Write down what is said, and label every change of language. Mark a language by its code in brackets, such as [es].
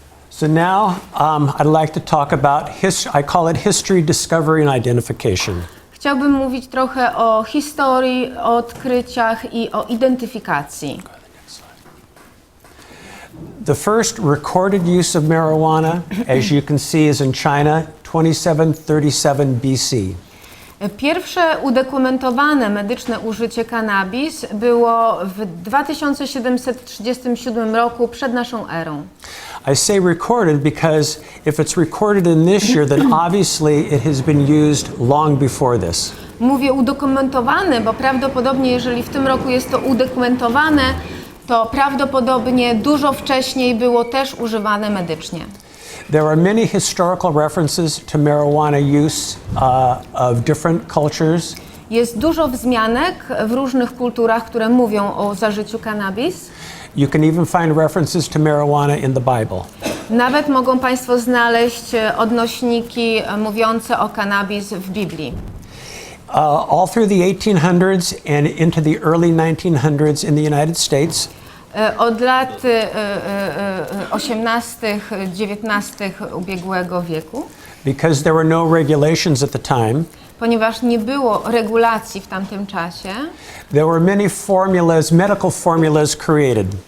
[en] So now I'd like to talk about I call it history, discovery, and identification. [pl] Chciałbym mówić trochę o historii, o odkryciach i o identyfikacji. [en] The first recorded use of marijuana, as you can see, is in China, 2737 BC. [pl] Pierwsze udokumentowane medyczne użycie cannabis było w 2737 roku przed naszą erą. [en] I say recorded because if it's recorded in this year, then obviously it has been used long before this. [pl] Mówię udokumentowane, bo prawdopodobnie jeżeli w tym roku jest to udokumentowane, to prawdopodobnie dużo wcześniej było też używane medycznie. [en] There are many historical references to marijuana use of different cultures. [pl] Jest dużo wzmianek w różnych kulturach, które mówią o zażyciu cannabis. [en] You can even find references to marijuana in the Bible. [pl] Nawet mogą Państwo znaleźć odnośniki mówiące o cannabis w Biblii. [en] All through the 1800s and into the early 1900s in the United States, [pl] Od lat 18, 19 ubiegłego wieku, [en] because there were no regulations at the time, [pl] ponieważ nie było regulacji w tamtym czasie, [en] there were many formulas, medical formulas created.